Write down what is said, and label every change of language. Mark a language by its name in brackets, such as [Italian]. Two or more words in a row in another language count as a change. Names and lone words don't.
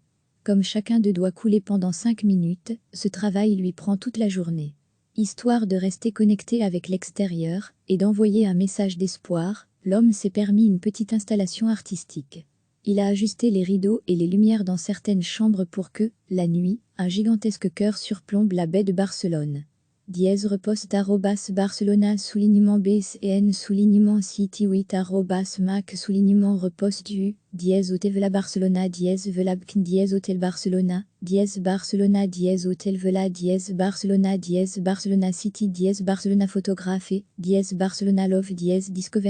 [French] Comme chacun d'eux doit couler pendant 5 minutes, ce travail lui prend toute la journée. Histoire de rester connecté avec l'extérieur et d'envoyer un message d'espoir, l'homme s'est permis une petite installation artistique. Il a ajusté les rideaux et les lumières dans certaines chambres pour que, la nuit, un gigantesque cœur surplombe la baie de Barcelone. @Barcelona _BSN City 8 @Mac _repost du Hotel Vela Barcelona Velabkin Hotel Barcelona Barcelona Hotel Vela Barcelona Barcelona City Barcelona Photographie Barcelona Love Discover